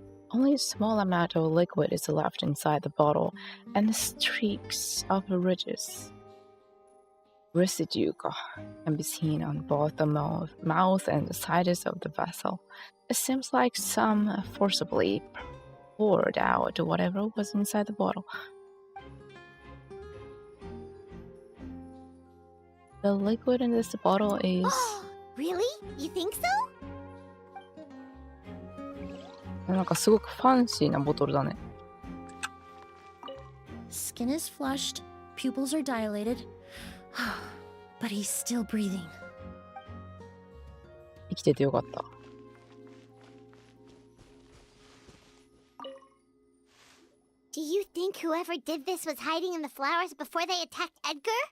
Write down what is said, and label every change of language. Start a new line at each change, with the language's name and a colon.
English: Only a small amount of liquid is left inside the bottle, and the streaks of residue can be seen on both the mouth and the sides of the vessel. It seems like some forcibly poured out whatever was inside the bottle. The liquid in this bottle is... Really? You think so?
Japanese: なんかすごくファンシーなボトルだね。
English: Skin is flushed, pupils are dilated, but he's still breathing.
Japanese: 生きててよかった。
English: Do you think whoever did this was hiding in the flowers before they attacked Edgar?